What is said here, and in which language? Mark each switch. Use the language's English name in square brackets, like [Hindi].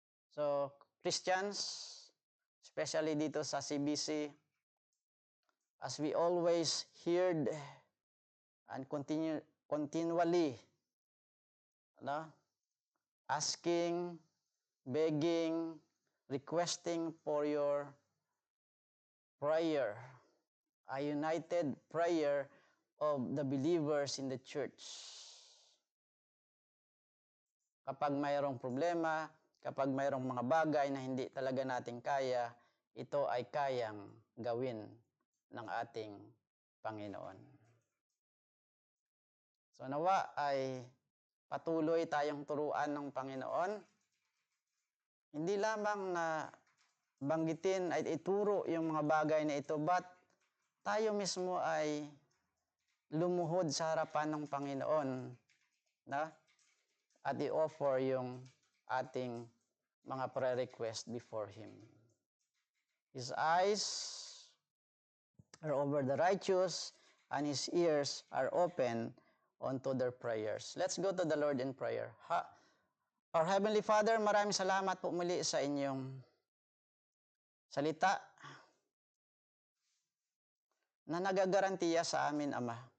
[English] So, Christians, especially [Filipino] dito sa [English] CBC, as we always heard and continually asking, begging, requesting for your prayer, a united prayer of the believers in the church. [Filipino] Kapag mayroong problema, kapag mayroong mga bagay na hindi talaga natin kaya, ito ay kayang gawin ng ating Panginoon. So nawa ay patuloy tayong turuan ng Panginoon. Hindi lamang na banggitin ay ituro yung mga bagay na ito, [English] but [Filipino] tayo mismo ay lumuhod sa harapan ng Panginoon at i-offer yung ating mga prayer request [English] before Him. His eyes are over the righteous, and His ears are open unto their prayers. Let's go to the Lord in prayer. Our Heavenly Father, [Filipino] maraming salamat po muli sa inyong salita na nagagarantiya sa amin, Ama.